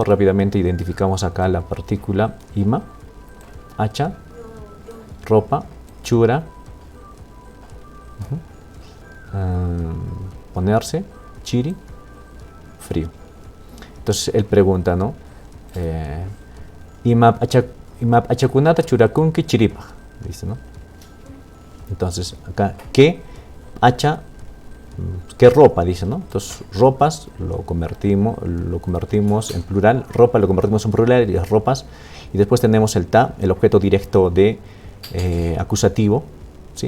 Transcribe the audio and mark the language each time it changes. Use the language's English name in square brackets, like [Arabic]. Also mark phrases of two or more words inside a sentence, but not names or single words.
[Spanish] Rápidamente identificamos acá la partícula ima, hacha, ropa, chura, ponerse, chiri, frío. Entonces él pregunta, ¿no? [Quechua] Imap achakunata churakunki chiripa, [Spanish] dice, ¿no? Entonces acá, ¿qué hacha? ¿Qué ropa? Dice, ¿no? Entonces ropas lo convertimos en plural, ropa lo convertimos en plural y las ropas. Y después tenemos el ta, el objeto directo de acusativo, ¿sí?